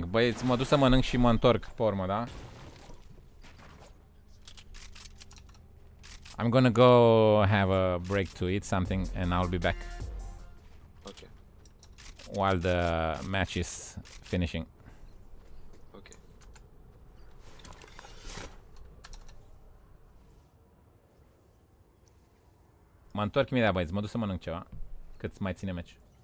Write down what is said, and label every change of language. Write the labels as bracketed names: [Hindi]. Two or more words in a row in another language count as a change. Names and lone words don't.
[Romanian] Băieți, mă duc să mănânc și mă întorc pe urmă, da? [English] I'm gonna go have a break to eat something and I'll be back Okay. while the match is finishing. Okay. [Romanian] Mă întorc imediat, băieți, mă duc să mănânc ceva. Cât mai ține meci.